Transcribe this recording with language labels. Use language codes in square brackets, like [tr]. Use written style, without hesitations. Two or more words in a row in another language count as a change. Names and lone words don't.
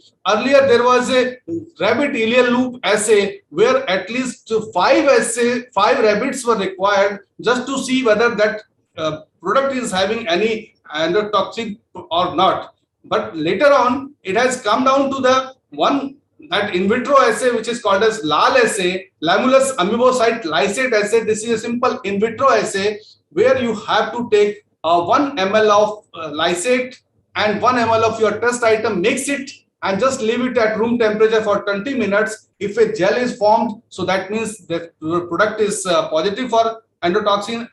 [en] Earlier there was a rabbit ileal loop assay where at least 5 rabbits were required just to see whether that product is having any endotoxin or not. But later on, it has come down to the one that in vitro assay, which is called as LAL assay, Lamulus amoebocyte lysate assay. This is a simple in vitro assay where you have to take 1 ml of lysate and 1 ml of your test item, mix it and just leave it at room temperature for 20 minutes. If a gel is formed, so that means that your product is positive for endotoxin.